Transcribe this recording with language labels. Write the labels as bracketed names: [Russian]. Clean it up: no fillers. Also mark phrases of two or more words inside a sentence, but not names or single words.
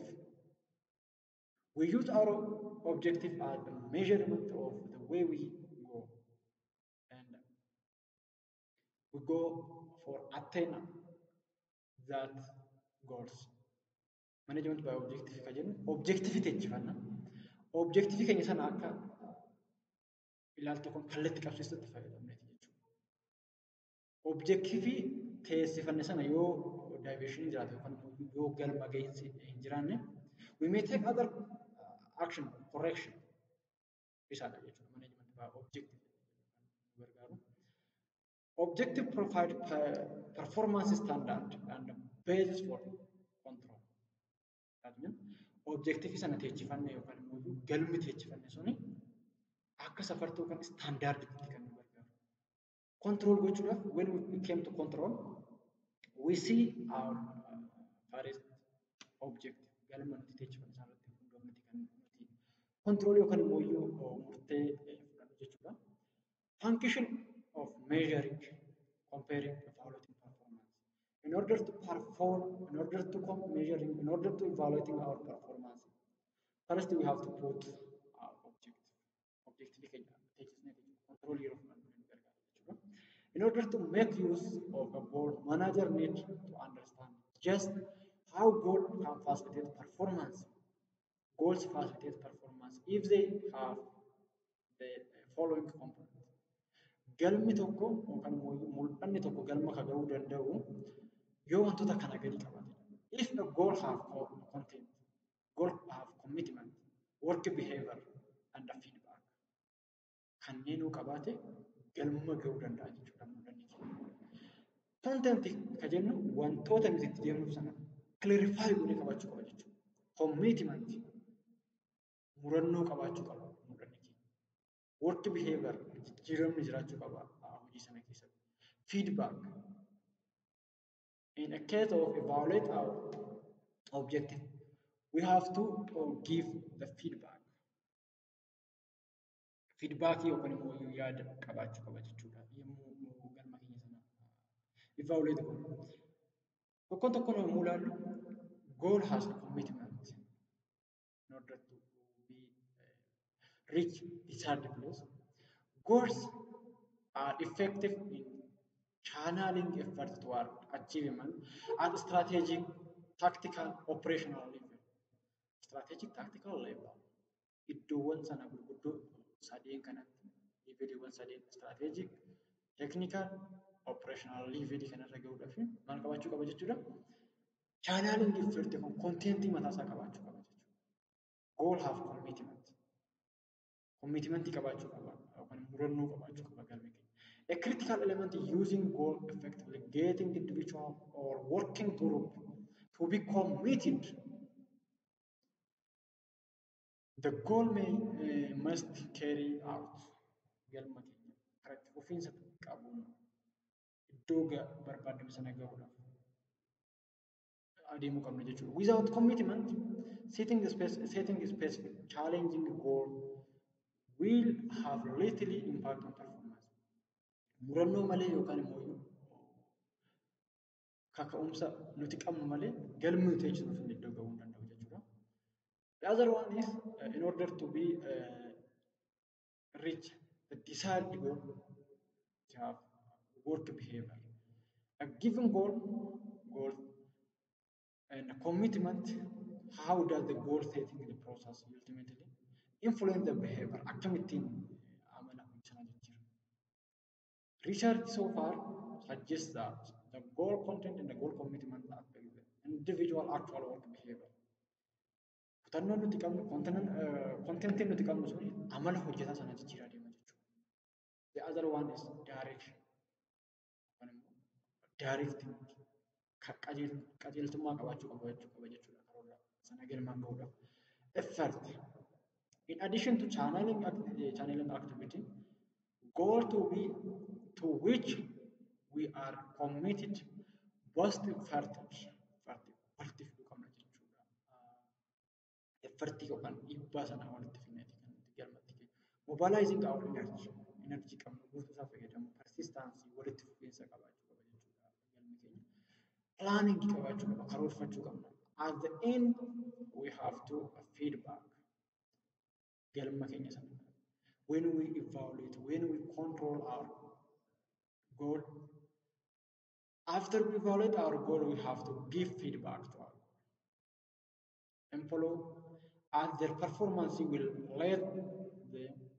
[English] We use our objective as the measurement of the way we go, and we go for attain that goals. Management by objective [Oromo] ka jennu objectivity jechuudha. Objective keenya sana akka ilaaltu kun kallattii qabsiisutti fayyadamneeti jechuudha. Objective teessifanne sana yoo diversion jiraate yookaan yoo galma gahinsi hin jiraanne, [English] we may take other action correction [Oromo] isaadha jechuudha. [English] Management by objective gargaaru. Objective provide performance standard and basis for control. [Oromo] That means objective sana teessifanne yookaan immoo galmi teessifanne suni akka safartuu kan standard itti kan gargaaru. Control gochuudhaaf [English] when we came to control, we see our first objective [Oromo] galma nuti teessifanne sanarratti hundoofneeti kan nuti control yookaan immoo murtee fudhannu jechuudha. [English] Function of measuring, comparing, evaluating performance. In order to perform, in order to measuring, in order to evaluating our performance, first we have to put our objective. Objective control your in order to make use of a goal, manager needs to understand just how goal can facilitate performance. Goals facilitate performance if they have the following components. [Oromo] Galmi tokko yookaan mul'anni tokko galma ka ga'uu danda'u yoo wantoota kana gadi qabaate. [English] If a goal have content, goal have commitment, work behavior, and the feedback. [Oromo] Kanneenuu qabaate galma ga'uu danda'a jechuudha mul'anni keenya. Content ka jennu wantoota nuti itti deemnu sana clarify godhee qabaachuu qaba jechuudha. Commitment murannoo qabaachuu qaba mul'anni keenya. Work behavior jijjiiramni jiraachuu qaba hojii sana keessatti. Feedback. [English] In a case of evaluate our objective, we have to give the feedback. [Oromo] Feedback yookaan immoo yaada qabaachuu qaba jechuudha. Yommuu galma keenya sana evaluate godhu. Tokkoon tokkoon yommuu ilaallu [English] goal has a commitment in order to be reach desired place. Goals are effective in channeling effort toward achievement at strategic, tactical, operational level. Strategic, tactical level. [Oromo] Iddoowwan sana gurguddoo sadeen kanatti leeveliiwwan sadeen [English] strategic, technical, operational level [Oromo] kanarra gahuudhaaf maal qabaachuu qaba jechuudha. [English] Channeling effort [Oromo] kun contentii mataa isaa qabaachuu qaba jechuudha. [English] Goal have commitment. [Oromo] Commitment qabaachuu qaba yookaan murannoo qabaachuu qaba galmi keenya. [English] A critical element using goal effectively getting individual or working group to be committed. The goal must carry out [Oromo] galma keenya karatti ofiinsa qabuun iddoo barbaadamu sana gahuudhaaf adeemuu qabna jechuudha. [English] Without commitment, setting specific challenging goal will have little impact on performance. [Oromo] Murannoo malee yookaan immoo kaka'umsa nuti qabnu malee galmi nuti eegsisuuf hin iddoo gahuu hin danda'u jechuudha. [English] The other one is in order to be reach the desired goal, to have work behavior. A given goal and a commitment, how does the goal setting the process ultimately influence the behavior? [Oromo] Akkamittiin amala sana jijjiirra. [English] Research so far suggests that the goal content and the goal commitment affect the individual actual work behavior. [Oromo] Kutannoon nuti qabnu contentiin nuti qabnu suni amala hojjetaa sana jijjiiraa deema jechuudha. [English] The other one is direction. [Oromo] Directing qajeeltummaa qabaachuu qaba jechuudha karoora sana galmaan gahuudhaaf. [English] Effort. In addition to channeling activity, goal to which we are committed positive [Oromo] fartiif qabna jechuudha. Effartii yookaan dhiibbaa sana walitti finneeti kan nuti galmatti kennu. [English] Mobilizing our energy [Oromo] qabnu guutuusaa fayyadamu persistaansii walitti fufiinsa qabaachuu qaba jechuudha galmi keenya. Planning qabaachuu qaba, karoorfachuu qabna. [English] At the end we have to feedback [Oromo] galma keenya sana. [English] When we evaluate, when we control our goal, after we evaluate our goal, we have to give feedback to our employee, and their performance will let them.